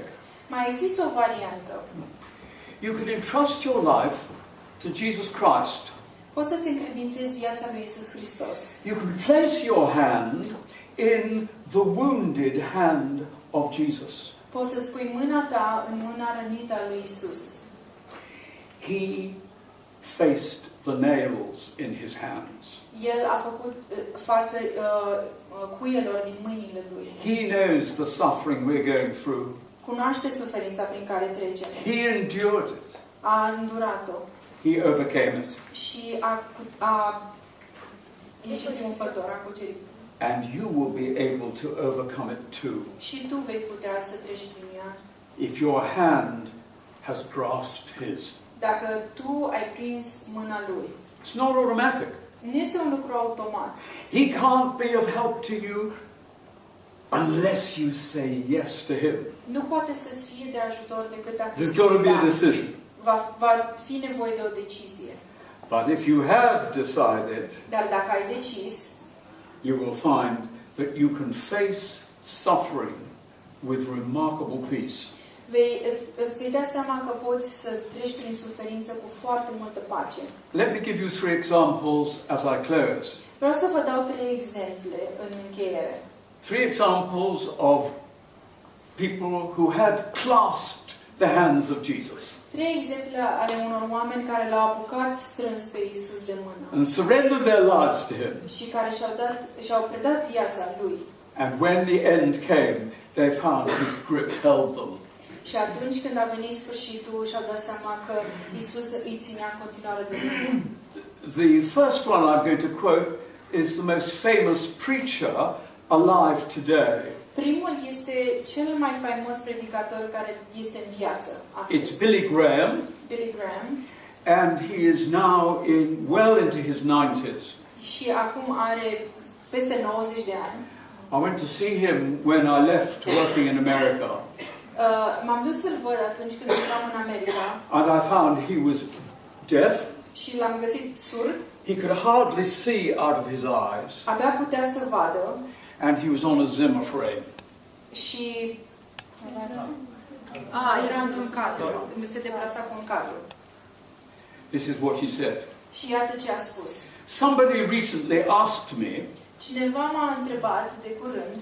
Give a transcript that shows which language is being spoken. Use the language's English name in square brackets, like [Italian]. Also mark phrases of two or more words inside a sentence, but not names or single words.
[Romanian] Mai există o variantă. [English] You can entrust your life to Jesus Christ. [Romanian] Poți să-ți încredințezi viața lui Isus Hristos. [English] You can place your hand in the wounded hand of Jesus. [Romanian] Poți să-ți pui mâna ta în mâna rănită a lui Isus. [English] He faced the nails in his hands. [Romanian] El a făcut față cuielor din mâinile lui. [English] He knows the suffering we're going through. [Romanian] Cunoaște suferința prin care trecem. [English] He endured it. [Romanian] A îndurat-o. [English] He overcame it. [Romanian] Și a ieșit triumfător, a cucerit. [English] And you will be able to overcome it too. [Romanian] Și tu vei putea să treci prin ea. [English] If your hand has grasped his. [Romanian] Dacă tu ai prins mâna lui. [English] It's not automatic. [Romanian] Nu este un lucru automat. [English] He can't be of help to you unless you say yes to him. [Romanian] Nu poate să-ți fie de ajutor decât dacă [English] There's got to be a decision. [Romanian] va fi nevoie de o decizie. [English] But if you have decided, [Romanian] Dar dacă ai decis, [English] you will find that you can face suffering with remarkable peace. [Romanian] îți vei da seama că poți să treci prin suferință cu foarte multă pace. [English] Let me give you 3 examples as I close. [Romanian] Vreau să vă dau 3 exemple în încheiere. [English] 3 examples of people who had clasped the hands of Jesus [Romanian] 3 exemple ale unor oameni care l-au apucat strâns pe Iisus de mână [English] and surrendered their lives to him. [Romanian] și care și-au predat viața lui. [English] And when the end came, they found his grip held them. [Romanian] Și atunci când a venit sfârșitul, și-au dat seama că Iisus îi ținea în continuare de mână. [English] The first one I'm going to quote is the most famous preacher alive today. [Romanian] Primul este cel mai faimos predicator care este în viață astăzi. [English] It's Billy Graham. [Romanian] Billy Graham. [English] And he is now well into his 90s. [Romanian] Și acum are peste 90 de ani. [English] I went to see him when I left working in America. [Romanian] M-am dus să-l văd atunci când eram în America. [English] And I found he was deaf. [Romanian] Și l-am găsit surd. [English] He could hardly see out of his eyes. [Romanian] Abia putea să vadă. [English] And he was on a Zimmer frame. [Romanian] Și era într-un cadru. Se deplasa cu un cadru. [English] This is what he said. [Romanian] Și iată ce a spus. [English] Somebody recently asked me, [Romanian] Cineva m-a întrebat de curând,